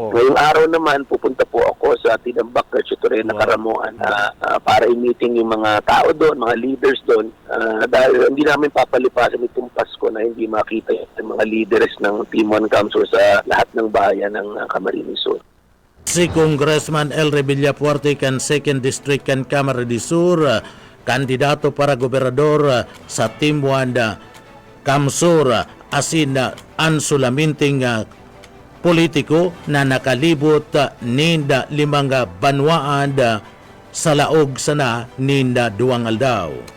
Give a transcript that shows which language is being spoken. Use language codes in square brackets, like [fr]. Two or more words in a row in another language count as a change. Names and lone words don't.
[tl] Ngayong araw naman, pupunta po ako sa Tinambak, Garchitorena, Karamuan para i-meeting yung mga tao doon, mga leaders doon. Dahil hindi namin papalipasan itong Pasko na hindi makita yung mga leaders ng Team 1 Council sa lahat ng bayan ng Camarines Sur. [bik] Si Congressman El Rey Villafuerte kan 2nd District kan Camarines Sur, kandidato para gobernador sa Team 1 Kamsur asin ansulaminting politiko na nakalibot ninda 5 banwaan sa laog sana ninda 2 aldaw.